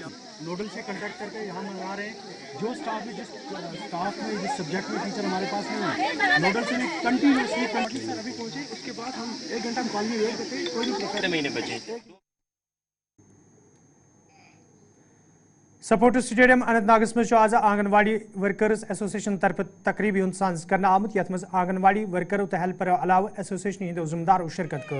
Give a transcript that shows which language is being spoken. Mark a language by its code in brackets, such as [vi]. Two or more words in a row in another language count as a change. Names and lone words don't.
[hi] नोडल से कांटेक्ट करके यहाँ मंगा रहे हैं। जो स्टाफ में जिस सब्जेक्ट में टीचर हमारे पास नहीं है, नोडल से कंटिन्यूसली सर अभी पहुँचे, उसके बाद हम 1 घंटा हम कॉल में वेट करते हैं, कोई नहीं महीने बचे। [ks] सपोर्टर्स स्टेडियम अनंतनागस में आज आंगनवाड़ी वर्कर्स एसोसिएशन तरफ तकरीबी साज कर आमुत यथ मज आंगनवाड़ी वर्करों तो हेल्परों अलाव एसोसिएशन हंदो जिम्मेदारों शिरकत कर।